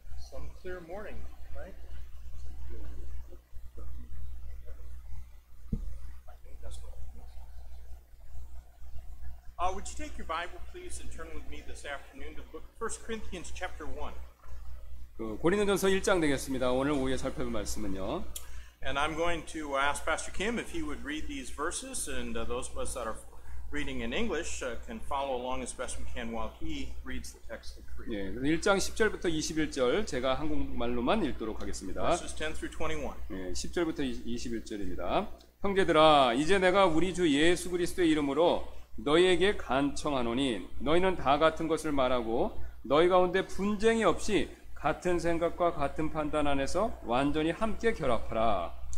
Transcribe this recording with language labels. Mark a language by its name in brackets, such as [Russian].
[English] Some clear morning, right? I think that's what it is. Would you take your Bible, please, and turn with me this afternoon to book 1 Corinthians chapter 1. [Korean] 고린도전서 1장 되겠습니다. 오늘 오후에 살펴볼 말씀은요. [English] And I'm going to ask Pastor Kim if he would read these verses, and those of us that are reading in English can follow along as best we can while he reads the text in Korean. [Korean] 예, 그래서 1장 10절부터 21절 제가 한국말로만 읽도록 하겠습니다. [English] Verses 10 through 21. [Korean] 예, 10절부터 21절입니다. 형제들아, 이제 내가 우리 주 예수 그리스도의 이름으로 너희에게 간청하노니 너희는 다 같은 것을 말하고 너희 가운데 분쟁이 없이 같은 생각과 같은 판단 안에서 완전히 함께 결합하라.